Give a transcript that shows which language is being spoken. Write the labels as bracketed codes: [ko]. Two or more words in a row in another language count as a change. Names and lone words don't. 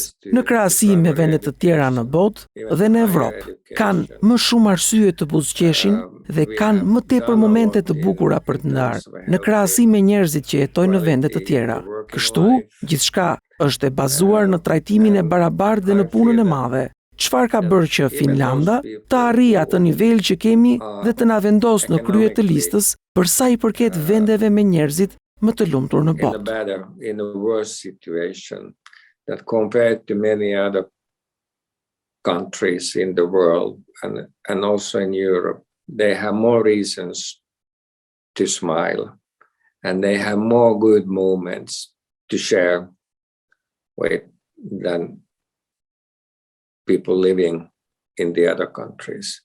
[sq] Në krahasim me vende të tjera në botë dhe në Evropë, kanë më shumë arsye të buzëqeshin dhe kanë më tepër momente të bukura për të ndarë, në krahasim me njerëzit që jetojnë në vende të tjera. Kështu, gjithçka është e bazuar në trajtimin e barabartë dhe në punën e madhe. Çfarë ka bërë që Finlanda të arrijë atë nivel që kemi dhe të na vendosë në krye të listës për sa i përket vendeve me njerëzit më të lumtur në botë. [en] In a worse situation that compared to many other countries in the world and also in Europe, they have more reasons to smile and they have more good moments to share with than people living in the other countries.